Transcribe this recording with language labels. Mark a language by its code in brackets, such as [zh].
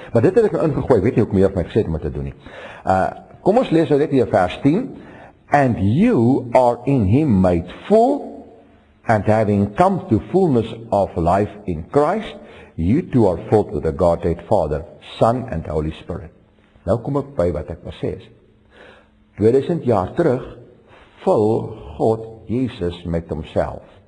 [af] Maar dit het ek nou ingegooi, weet jy hoe ek meer vir my gesê het om te doen nie. Kom ons lees nou net hier vers 10. [en] And you are in him made full, and having come to fullness of life in Christ, you too are filled with the Godhead Father, Son and Holy Spirit. [af] Nou kom ek by wat ek wil sê is. 2000 jaar terug vul God Jesus met homself.